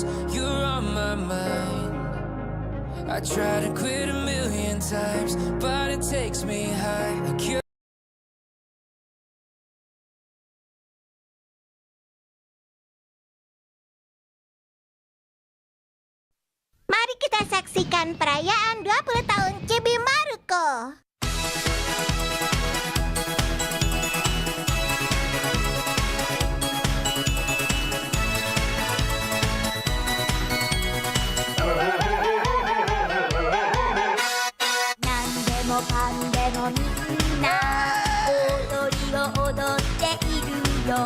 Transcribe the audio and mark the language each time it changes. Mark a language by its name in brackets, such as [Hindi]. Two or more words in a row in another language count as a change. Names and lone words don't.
[English] You're on my mind. I try to quit a million times, but it takes me high. [Indonesian] Mari kita saksikan perayaan 20 tahun Chibi Maruko. [Japanese] なんでもぱんでもみんなおどりを踊っているよ。